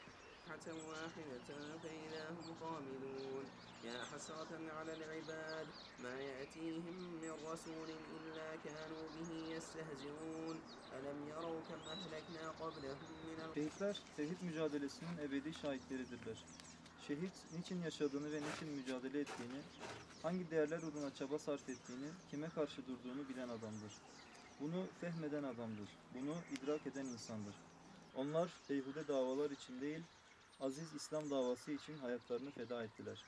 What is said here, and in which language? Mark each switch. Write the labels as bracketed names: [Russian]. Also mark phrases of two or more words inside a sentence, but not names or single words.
[Arabic] واحدة فإذا هم خامدون يا حسرة على العباد ما يأتيهم من رسول إلا كانوا به يستهزئون ألم يروا كم أهلكنا قبلهم من [Turkish] Şehitler tevhid mücadelesinin ebedi şahitleridirler. Şehit niçin yaşadığını ve niçin mücadele ettiğini, hangi değerler uğruna çaba sarf ettiğini, kime karşı durduğunu bilen adamdır. Bunu fehmeden adamdır. Bunu idrak eden insandır. Onlar beyhude davalar için değil, aziz İslam davası için hayatlarını feda ettiler.